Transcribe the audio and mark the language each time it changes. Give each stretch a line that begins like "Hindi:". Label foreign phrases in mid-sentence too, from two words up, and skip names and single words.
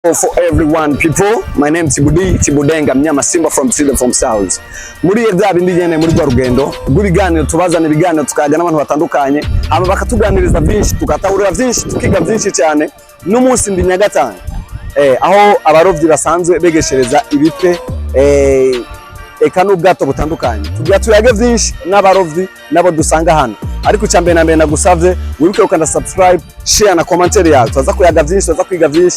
English: For everyone people, my name is Tibudenga Mnyama Simba from Sweden from South.
Rundi: Muri bya bindi nyene muri rwa rugendo rw'ibiganiro tubazana ibiganiro tukaga n'abantu batandukanye aba bakatuganiriza byinshi tukatahurira byinshi tukiga byinshi cyane n'umunsi ndi Nyagatanga aho abarovyi basanzwe begeshereza ibipe eka n'ubwato butandukanye tugira tuyage byinshi n'abarovyi nabo dusanga hano ariko cyambe na mbere nagusavye wibuke ukanda
English: subscribe share
Rundi: na commentaire yawe tuza kuyaga byinshi tuza kwiga byinshi